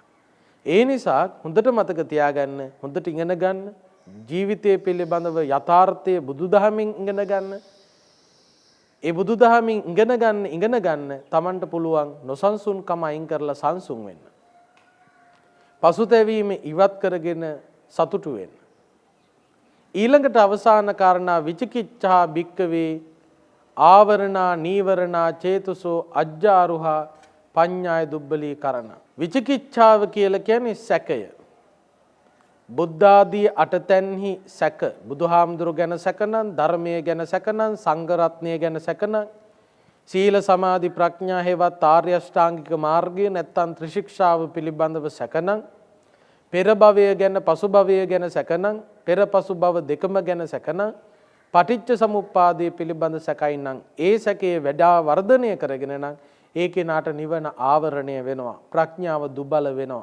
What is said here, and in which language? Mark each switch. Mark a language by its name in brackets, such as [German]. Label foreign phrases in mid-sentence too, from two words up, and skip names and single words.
[Sinhala] ඒ නිසා හොඳට මතක තියාගන්න, හොඳට ඉගෙන ගන්න, ජීවිතය පිළිබඳව යථාර්ථය බුදුදහමින් ඉගෙන ගන්න. ඒ බුදුදහමින් ඉගෙන ගන්න Tamanට පුළුවන් නොසන්සුන්කම අයින් කරලා සංසුන් වෙන්න. පසුතැවීම ඉවත් කරගෙන සතුටු වෙන්න. ඊළඟට අවසාන කාරණා [Pali] විචිකිච්ඡා භික්කවේ ආවරණා නීවරණා චේතසෝ අජ්ජාරුහා පඤ්ඤාය දුබ්බලී කරණ. [Sinhala] විචිකිච්ඡාව කියලා කියන්නේ සැකය. බුද්ධාදී අටතැන්හි සැක. බුදුහාමුදුරු ගැන සැකනම්, ධර්මය ගැන සැකනම්, සංඝ රත්නය ගැන සැකනම්, සීල සමාධි ප්‍රඥා හේවත් ආර්ය අෂ්ටාංගික මාර්ගය නැත්තම් ත්‍රිශික්ෂාව පිළිබඳව සැකනම්, පෙර භවය ගැන පසු භවය ගැන සැකනම්, පෙර පසු භව දෙකම ගැන සැකනම්, පටිච්ච සමුප්පාදයේ පිළිබඳ සැකයි නම් ඒ සැකයේ වඩා වර්ධනය කරගෙන නම් ඒ කෙනාට නිවන ආවරණය වෙනවා, ප්‍රඥාව දුබල වෙනවා.